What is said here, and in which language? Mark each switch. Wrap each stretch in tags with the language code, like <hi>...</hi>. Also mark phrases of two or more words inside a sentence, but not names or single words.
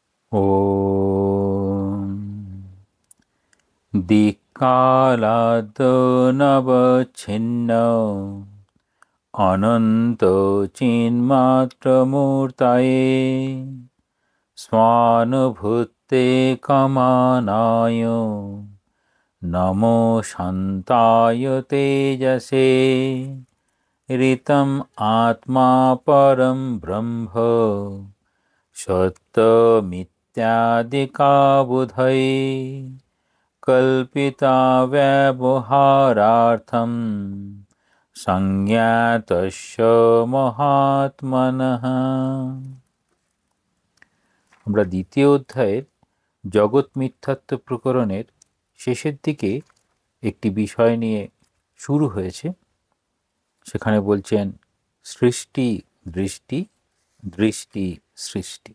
<sa>ॐ दिक्कालादनवच्छिन्न अनन्तचिन्मात्रमूर्तये स्वानुभूते कमानाय नमो शान्ताय तेजसे ऋतम् आत्मा परं ब्रह्म सत्यमित्यादिकाबुधये कल्पिता व्यवहारार्थं संज्ञातस्य महात्मनः।</sa> <bn>আমরা দ্বিতীয় অধ্যায়ের জগৎ মিথ্যাত্ব প্রকরণের শেষের দিকে একটি বিষয় নিয়ে শুরু হয়েছে। সেখানে বলছেন সৃষ্টি দৃষ্টি, দৃষ্টি সৃষ্টি।</bn>